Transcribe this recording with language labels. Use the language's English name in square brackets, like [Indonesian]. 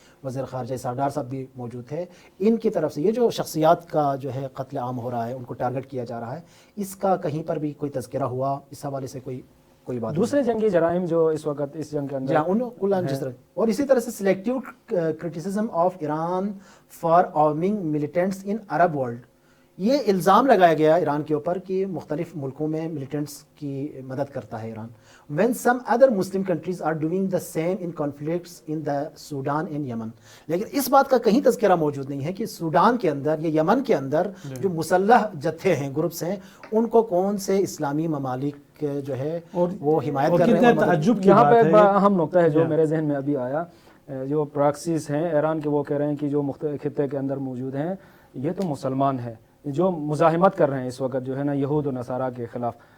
[Urdu] وزیر خارجہ سردار صاحب بھی موجود تھے، ان کی طرف سے یہ جو شخصیات کا جو ہے قتل عام ہو رہا ہے، ان کو ٹارگٹ کیا جا رہا ہے، اس کا کہیں پر بھی کوئی تذکرہ ہوا اس حوالے سے کوئی بات. دوسرے جنگی جرائم جو اس وقت اس جنگ کے اندر جس طرح، اور اسی طرح سے [English] Selective criticism of Iran for arming militants in Arab world. [Urdu] یہ الزام لگایا گیا ایران کے اوپر کہ مختلف ملکوں میں ملیٹنٹس کی مدد کرتا ہے Iran. [English] when some other Muslim countries are doing the same in conflicts in the Sudan and Yemen. [Urdu] لیکن اس بات کا کہیں تذکرہ موجود نہیں ہے کہ سوڈان کے اندر یا یمن کے اندر جو مسلح جتھے ہیں، گروپس ہیں، ان کو کون سے اسلامی ممالک جو ہے وہ حمایت کر رہے ہیں. تعجب یہاں پہ بڑا اہم نقطہ ہے جو میرے ذہن میں ابھی آیا، جو پراکسیز ہیں ایران کے، وہ کہہ رہے ہیں کہ جو مختلف خطے کے اندر موجود ہیں یہ تو مسلمان ہیں جو مزاحمت کر رہے ہیں اس وقت جو ہے نا یہود و نصارہ کے خلاف.